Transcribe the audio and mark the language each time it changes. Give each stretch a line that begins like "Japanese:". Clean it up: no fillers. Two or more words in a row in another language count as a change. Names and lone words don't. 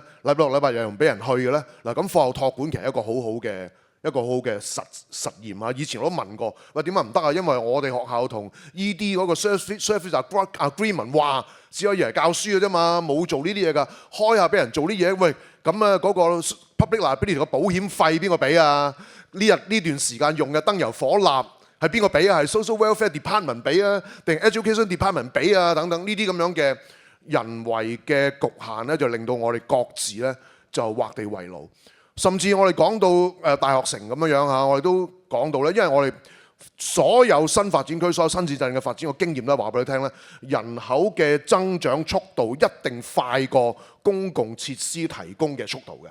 Cantonese: 禮拜六、禮拜日又唔俾人去嘅咧？嗱，咁課後託管其實係一個好好嘅實驗啊！以前我都問過，喂，點解唔得啊？因為我哋學校同 ED 嗰個
English: service agreement
Cantonese: 話只可以係教書嘅啫嘛，冇做呢啲嘢㗎，開下俾人做啲嘢，喂，咁啊嗰個
English: public liability
Cantonese: 個保險費邊個俾啊？呢段時間用嘅燈油火蠟係邊個俾啊？係
English: social welfare department
Cantonese: 俾啊，定
English: education department
Cantonese: 俾啊？等等呢啲咁樣嘅人為嘅局限咧，就令到我哋各自咧就畫地為牢。甚至我哋講到大學城咁樣嚇，我哋都講到咧，因為我哋所有新發展區、所有新市鎮嘅發展個經驗都話俾你聽咧，人口嘅增長速度一定快過公共設施提供嘅速度嘅。